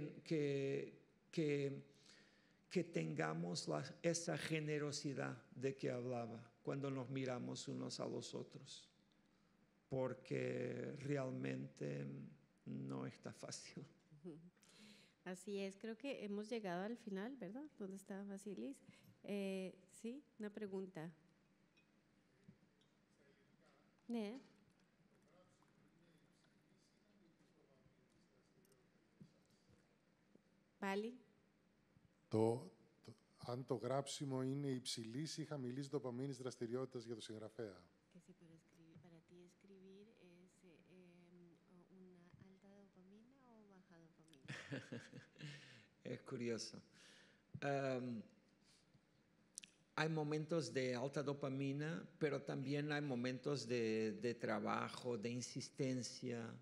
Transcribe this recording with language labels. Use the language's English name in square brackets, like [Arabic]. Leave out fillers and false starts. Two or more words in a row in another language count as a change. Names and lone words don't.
[Spanish] Que tengamos esa generosidad de que hablaba cuando nos miramos unos a los otros, porque realmente no está fácil. Así es, creo que hemos llegado al final, ¿verdad? ¿Dónde está Vasilis? Sí, una pregunta. [Greek] Ναι. Πάλι. Αν το γράψιμο είναι υψηλής ή χαμηλής δοπαμίνης δραστηριότητας για το συγγραφέα. [Spanish] Que si para ti escribir es una alta dopamina o baja dopamina. Es curioso. Hay momentos de alta dopamina, pero también hay momentos de trabajo, de insistencia.